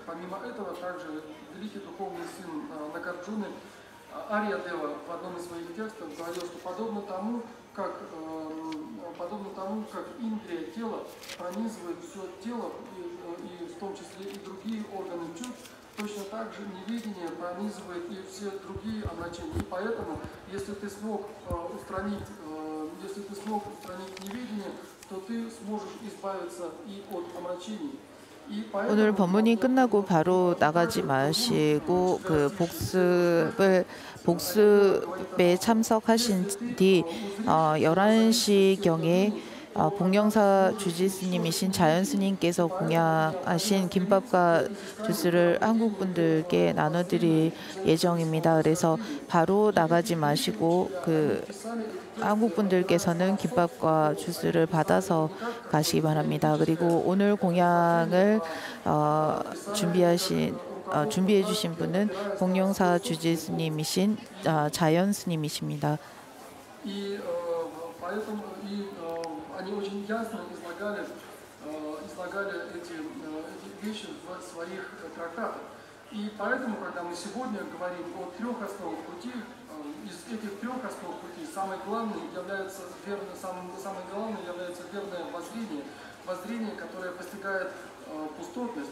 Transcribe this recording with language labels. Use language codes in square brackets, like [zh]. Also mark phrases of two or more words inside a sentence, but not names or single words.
[ru] Помимо этого, также великий духовный сын Нагарджуны Ариадева в одном из своих текстов говорил, что подобно тому, как индрия тела пронизывает все тело, и в том числе и другие органы чувств, точно так же неведение пронизывает и все другие омрачения. И поэтому, если ты смог устранить если ты смог устранить неведение, то ты сможешь избавиться и от омрачений. [ko] 오늘 법문이 끝나고 바로 나가지 마시고 그 복습에 참석하신 뒤 11시경에 복령사 주지스님이신 자연스님께서 공양하신 김밥과 주스를 한국 분들께 나눠드릴 예정입니다. 그래서 바로 나가지 마시고 그 한국 분들께서는 김밥과 주스를 받아서 가시기 바랍니다. 그리고 오늘 공양을 준비해 주신 분은 복령사 주지스님이신 자연스님이십니다. [ru] Они очень ясно излагали эти вещи в своих трактатах. И поэтому, когда мы сегодня говорим о трех основах пути, из этих трех основ пути самое главное является верное воззрение, которое постигает пустотность.